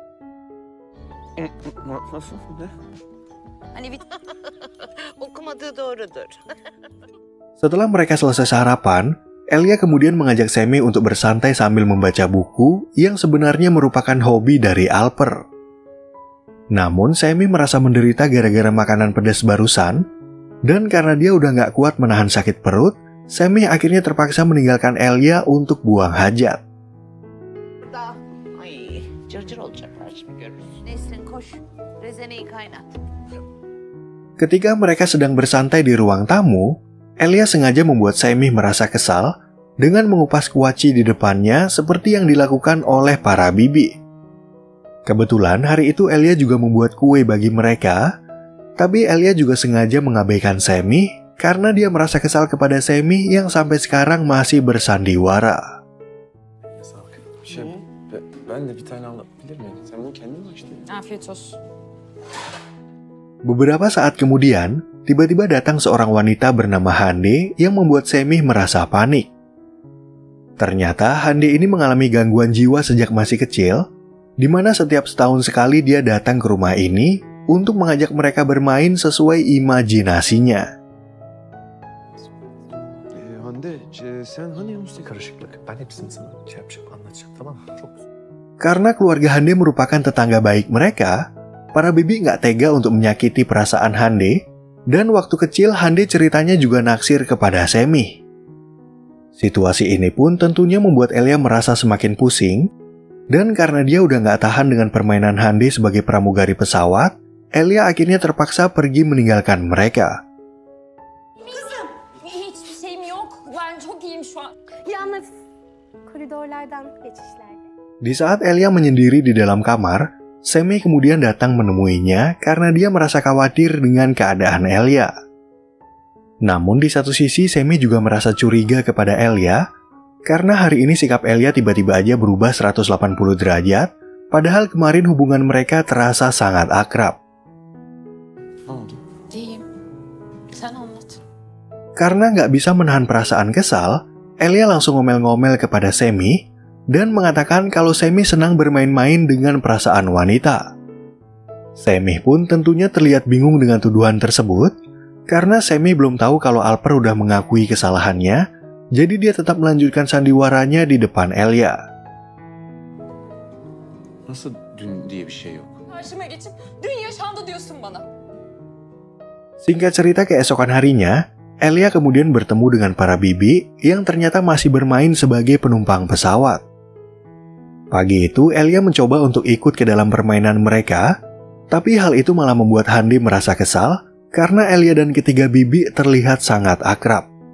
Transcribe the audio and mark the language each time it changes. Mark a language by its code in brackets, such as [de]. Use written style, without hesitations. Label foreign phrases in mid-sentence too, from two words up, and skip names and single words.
[id] Setelah mereka selesai sarapan, Elia kemudian mengajak Semih untuk bersantai sambil membaca buku yang sebenarnya merupakan hobi dari Alper. Namun Semih merasa menderita gara-gara makanan pedas barusan, dan karena dia udah nggak kuat menahan sakit perut, Semih akhirnya terpaksa meninggalkan Elia untuk buang hajat. [tr] Ay, cırcır olacaklar şimdi görürsün. Nesrin koş, rezeneyi kaynat. [id] Ketika mereka sedang bersantai di ruang tamu, Elia sengaja membuat Semih merasa kesal dengan mengupas kuaci di depannya seperti yang dilakukan oleh para bibi. Kebetulan hari itu Elia juga membuat kue bagi mereka, tapi Elia juga sengaja mengabaikan Semih karena dia merasa kesal kepada Semih yang sampai sekarang masih bersandiwara. [tr] Ben de bir tane alabilir miyim? Sen bunu kendin mi açtın? Afiyet olsun. [id] Beberapa saat kemudian, tiba-tiba datang seorang wanita bernama Hande yang membuat Semih merasa panik. Ternyata Hande ini mengalami gangguan jiwa sejak masih kecil, di mana setiap setahun sekali dia datang ke rumah ini untuk mengajak mereka bermain sesuai imajinasinya. [tr] Hande, sen hani Yunus'ta karışıklık? Ben hepsini sana anlatacağım, tamam mı? Çok güzel. [id] Karena keluarga Hande merupakan tetangga baik mereka, para bibi nggak tega untuk menyakiti perasaan Hande, dan waktu kecil Hande ceritanya juga naksir kepada Semih. Situasi ini pun tentunya membuat Elia merasa semakin pusing, dan karena dia udah nggak tahan dengan permainan Hande sebagai pramugari pesawat, Elia akhirnya terpaksa pergi meninggalkan mereka. [tr] Hiçbir şeyim yok. Ben çok iyiyim şu an. Yalnız koridorlardan geçişlerde. [id] Di saat Elia menyendiri di dalam kamar, Semih kemudian datang menemuinya karena dia merasa khawatir dengan keadaan Elia. Namun di satu sisi Semih juga merasa curiga kepada Elia karena hari ini sikap Elia tiba-tiba aja berubah 180 derajat, padahal kemarin hubungan mereka terasa sangat akrab. [tr] Ne oldu? İyiyim. Sen anlat. [id] Karena nggak bisa menahan perasaan kesal, Elia langsung ngomel-ngomel kepada Semih dan mengatakan kalau Semih senang bermain-main dengan perasaan wanita. Semih pun tentunya terlihat bingung dengan tuduhan tersebut, karena Semih belum tahu kalau Alper udah mengakui kesalahannya, jadi dia tetap melanjutkan sandiwaranya di depan Elia. [tr] Nasıl dün diye bir şey yok? Karşıma geçip dün yaşandı diyorsun bana. [id] Singkat cerita, keesokan harinya, Elia kemudian bertemu dengan para bibi yang ternyata masih bermain sebagai penumpang pesawat. Pagi itu, Elia mencoba untuk ikut ke dalam permainan mereka, tapi hal itu malah membuat Hande merasa kesal karena Elia dan ketiga bibi terlihat sangat akrab.